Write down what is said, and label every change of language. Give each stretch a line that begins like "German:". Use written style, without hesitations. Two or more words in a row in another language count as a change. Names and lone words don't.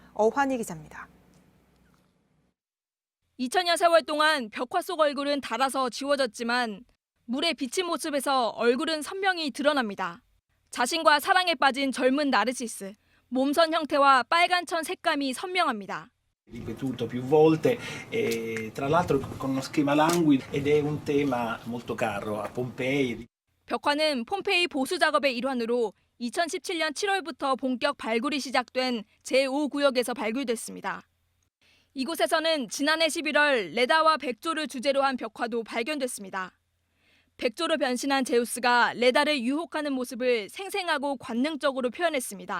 Korean: 어환희 기자입니다. 2000여 세월 동안 벽화 속 얼굴은 닳아서 지워졌지만 물에 비친 모습에서 얼굴은 선명히 드러납니다. 자신과 사랑에 빠진 젊은 나르시스. 몸선 형태와 빨간 천 색감이 선명합니다.
Italian: Ripetuto più volte, tra l'altro con uno schema languido ed è un tema molto caro a Pompei.
Korean: 벽화는 폼페이 보수 작업의 일환으로 2017년 7월부터 본격 발굴이 시작된 제5구역에서 발굴됐습니다. 이곳에서는 지난해 11월 레다와 백조를 주제로 한 벽화도 발견됐습니다. 백조로 변신한 제우스가 레다를 유혹하는 모습을 생생하고 관능적으로 표현했습니다.